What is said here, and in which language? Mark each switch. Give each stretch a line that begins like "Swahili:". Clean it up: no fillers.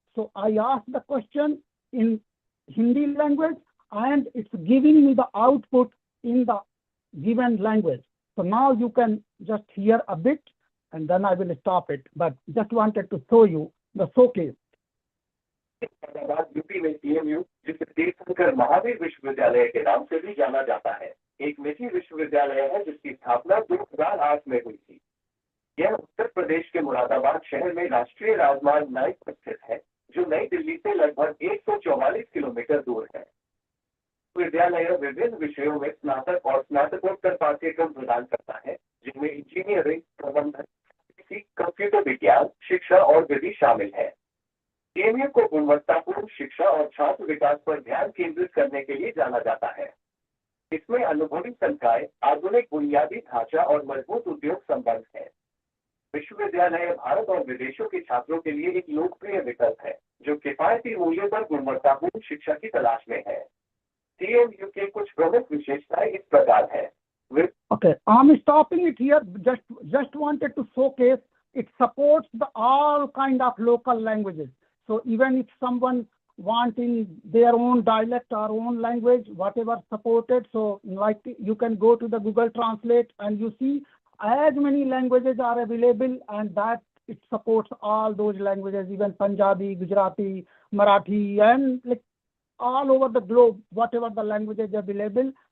English: So I ask the question in Hindi language, and it's giving me the output in the given language. So now you can just hear a bit, and then I will stop it. But just wanted to show you the showcase.
Hindi: UP में TMU, जिसे तीर्थंकर महावीर विश्वविद्यालय के नाम से भी जाना जाता है, एक निजी विश्वविद्यालय है जिसकी स्थापना 2008 में हुई थी। यह उत्तर प्रदेश के मुरादाबाद शहर में राष्ट्रीय राजमार्ग 9 पर स्थित है, जो नई दिल्ली से लगभग 144 किलोमीटर दूर है। विद्यालय विभिन्न विषयों में स्नातक और स्नातकोत्तर पाठ्यक्रम प्रदान करता है, जिनमें इंजीनियरिंग, प्रबंधन, कंप्यूटर विज्ञान, शिक्षा और विधि शामिल है। TMU को गुणवत्तापूर्ण शिक्षा और छात्र विकास पर ध्यान केंद्रित करने के लिए जाना जाता है। इसमें अनुभवी संकाय, आधुनिक बुनियादी ढांचा और मजबूत उद्योग संबंध है। विश्वविद्यालय भारत और विदेशों के छात्रों के लिए एक लोकप्रिय विकल्प है, जो किफायती मूल्यों पर गुणवत्तापूर्ण शिक्षा की तलाश में है। TMU के कुछ प्रमुख विशेषताएं इस प्रकार है।
English: Okay, I'm stopping it here. Just wanted to showcase it supports all kind of local languages. So even if someone wanting their own dialect or own language, whatever supported, so like you can go to the Google Translate and you see as many languages are available, and that it supports all those languages, even Punjabi, Gujarati, Marathi, and like all over the globe, whatever the languages available.